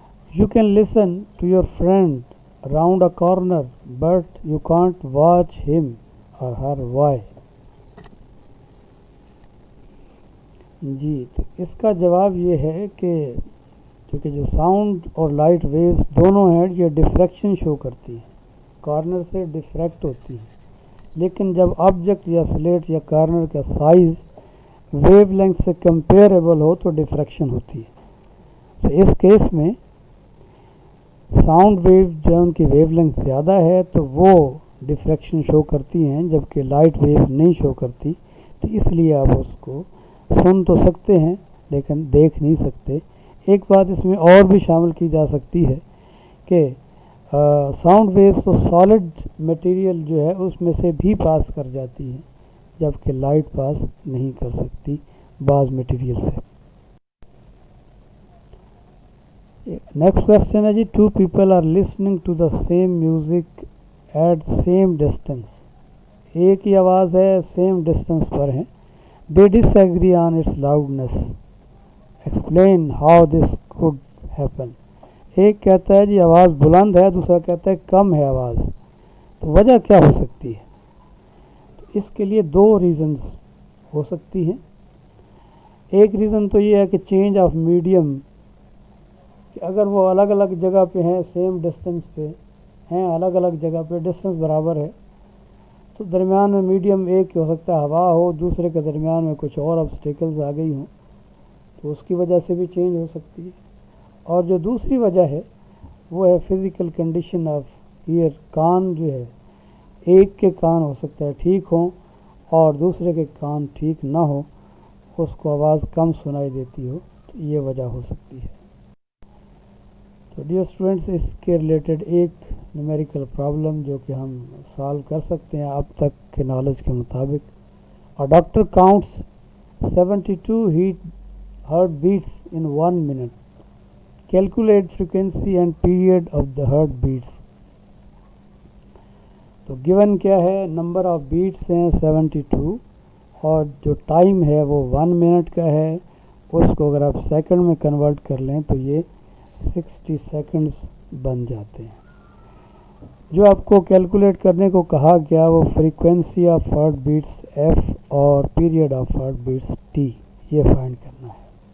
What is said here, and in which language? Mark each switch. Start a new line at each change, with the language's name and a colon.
English: You can listen to your friend round a corner, but you can't watch him or her. Why?
Urdu: جی، تو اس کا جواب یہ ہے کہ چونکہ جو ساؤنڈ اور لائٹ ویوز دونوں ہیں یہ ڈفریکشن شو کرتی ہیں، کارنر سے ڈفریکٹ ہوتی ہیں، لیکن جب آبجیکٹ یا سلیٹ یا کارنر کا سائز ویو لینتھ سے کمپیریبل ہو تو ڈفریکشن ہوتی ہے. تو اس کیس میں ساؤنڈ ویو جو ان کی ویو لینتھ زیادہ ہے تو وہ ڈفریکشن شو کرتی ہیں، جبکہ لائٹ ویوز نہیں شو کرتی. تو اس لیے آپ اس کو سن تو سکتے ہیں لیکن دیکھ نہیں سکتے. ایک بات اس میں اور بھی شامل کی جا سکتی ہے کہ ساؤنڈ ویوز تو سالڈ مٹیریل جو ہے اس میں سے بھی پاس کر جاتی ہیں، جبکہ لائٹ پاس نہیں کر سکتی بعض مٹیریل سے. نیکسٹ کوشچن ہے جی،
English: 2 people are listening to the same music at same distance.
Urdu: ایک ہی آواز ہے، سیم ڈسٹینس پر ہیں.
English: They disagree on its loudness. Explain how this could happen.
Urdu: ایک کہتا ہے جی آواز بلند ہے، دوسرا کہتا ہے کم ہے آواز. تو وجہ کیا ہو سکتی ہے؟ تو اس کے لیے 2 ریزنز ہو سکتی ہیں. ایک ریزن تو یہ ہے کہ چینج آف میڈیم، کہ اگر وہ الگ الگ جگہ پہ ہیں، سیم ڈسٹینس پہ ہیں، الگ الگ جگہ پہ ڈسٹینس برابر ہے، تو درمیان میں میڈیم ایک ہو سکتا ہے ہوا ہو، دوسرے کے درمیان میں کچھ اور آبسٹیکلز آ گئی ہوں، تو اس کی وجہ سے بھی چینج ہو سکتی ہے. اور جو دوسری وجہ ہے وہ ہے فزیکل کنڈیشن آف ایئر. کان جو ہے، ایک کے کان ہو سکتا ہے ٹھیک ہوں اور دوسرے کے کان ٹھیک نہ ہو، اس کو آواز کم سنائی دیتی ہو، تو یہ وجہ ہو سکتی ہے. تو ڈیئر اسٹوڈنٹس، اس کے ریلیٹڈ ایک نیومیریکل پرابلم جو کہ ہم سالو کر سکتے ہیں اب تک کے نالج کے مطابق.
English: اور doctor counts 72 heart beats in 1 minute. Calculate frequency and period of the heart beats.
Urdu: تو گیون کیا ہے؟ نمبر آف بیٹس ہیں 72 اور جو ٹائم ہے وہ 1 منٹ کا ہے. اس کو اگر آپ سیکنڈ میں کنورٹ کر لیں تو یہ 60 سیکنڈز بن جاتے ہیں. جو آپ کو کیلکولیٹ کرنے کو کہا گیا وہ frequency of heart beats F اور period of heart beats T, یہ فائنڈ کرنا ہے.